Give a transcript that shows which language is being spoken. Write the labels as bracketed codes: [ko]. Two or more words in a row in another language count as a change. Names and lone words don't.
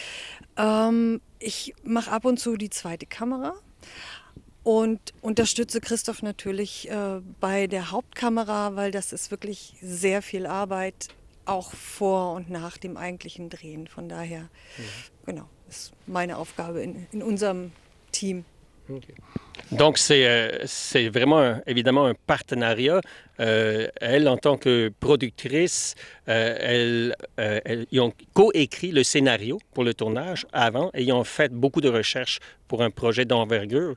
[de] Ich mache ab und zu die zweite Kamera. Und unterstütze Christoph natürlich bei der Hauptkamera, weil das ist wirklich sehr viel Arbeit, auch vor und nach dem eigentlichen Drehen. Von daher, genau, ist meine Aufgabe in unserem Team. Okay. [fr] Donc, c'est vraiment, évidemment, un partenariat. Elle, en tant que productrice, ils ont coécrit le scénario pour le tournage avant et ils ont fait beaucoup de recherches pour un projet d'envergure.